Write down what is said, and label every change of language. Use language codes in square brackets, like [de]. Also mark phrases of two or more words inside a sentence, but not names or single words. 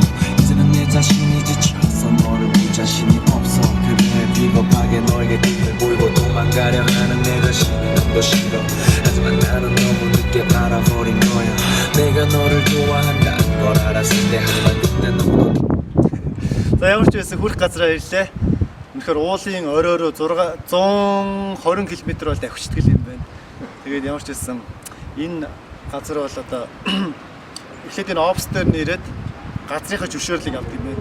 [ko] 이제는 내 자신이 지쳐서 너를 볼 자신이 없어. 그래 비겁하게 너에게 등을 보이고 도망가려 하는 내 자신이 너무 싫어. 하지만 나는 너무 늦게 알아버린 거야. 내가 너를 좋아한다는 걸 알았을 때. 하지만 그때 너무 [mn] За ямар ч байсан хүрх газараа ирлээ. Үнэхээр уулын оройроо 120 км бол давхичдаг юм байна. Тэгээд ямар ч байсан энэ газар бол одоо эхлээд энэ обстер нэрээд газрынхаа зөвшөөрлийг авдаг юм байна.